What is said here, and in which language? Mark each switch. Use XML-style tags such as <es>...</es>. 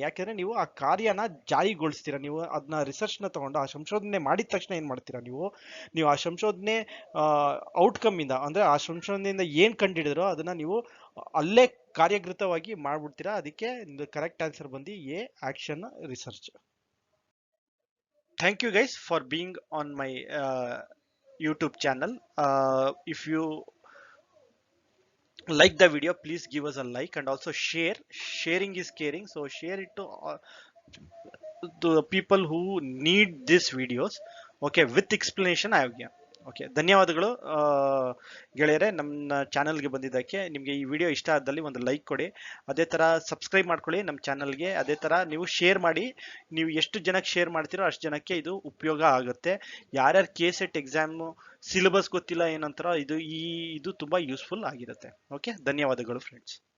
<kn>ಯಾಕೆಂದ್ರೆ ನೀವು ಆ ಕಾರ್ಯನ ಜಾರಿಗೊಳಿಸ್ತೀರಾ, ನೀವು ಅದನ್ನ ರಿಸರ್ಚ್ ನ ತಗೊಂಡು ಆ ಸಂಶೋಧನೆ ಮಾಡಿದ ತಕ್ಷಣ ಏನ್ ಮಾಡ್ತೀರಾ, ನೀವು ಆ ಸಂಶೋಧನೆ ಔಟ್ಕಮ್ ಇಂದ, ಅಂದ್ರೆ ಆ ಸಂಶೋಧನೆಯಿಂದ ಏನ್ ಕಂಡಿಡಿದ್ರೋ ಅದನ್ನ ನೀವು ಅಲ್ಲೇ ಕಾರ್ಯಗತವಾಗಿ ಮಾಡ್ಬಿಡ್ತೀರಾ. ಅದಕ್ಕೆ ಕರೆಕ್ಟ್ ಆನ್ಸರ್ ಬಂದು A, action research.</kn> <en>Thank you guys for being on my YouTube channel. If you like the video, please give us a like and also share. Sharing is caring, so share it to the people who need these videos. Okay, with explanation I have given.</en> <kn>Okay, ಧನ್ಯವಾದಗಳು ಗೆಳೆಯರೆ, ನಮ್ಮ ಚಾನಲ್ಗೆ ಬಂದಿದ್ದಕ್ಕೆ. ನಿಮಗೆ ಈ video ಇಷ್ಟ ಆದಲ್ಲಿ ಒಂದು ಲೈಕ್ ಕೊಡಿ, ಅದೇ ಥರ ಸಬ್ಸ್ಕ್ರೈಬ್ ಮಾಡ್ಕೊಳ್ಳಿ ನಮ್ಮ ಚಾನಲ್ಗೆ. ಅದೇ ಥರ ನೀವು ಶೇರ್ ಮಾಡಿ. ನೀವು ಎಷ್ಟು ಜನಕ್ಕೆ ಶೇರ್ ಮಾಡ್ತೀರೋ ಅಷ್ಟು ಜನಕ್ಕೆ ಇದು ಉಪಯೋಗ ಆಗುತ್ತೆ. ಯಾರ್ಯಾರು KCET ಎಕ್ಸಾಮು ಸಿಲೆಬಸ್ ಗೊತ್ತಿಲ್ಲ ಏನಂತಾರೋ ಇದು ತುಂಬ ಯೂಸ್ಫುಲ್ ಆಗಿರುತ್ತೆ. ಓಕೆ, ಧನ್ಯವಾದಗಳು ಫ್ರೆಂಡ್ಸ್.</kn>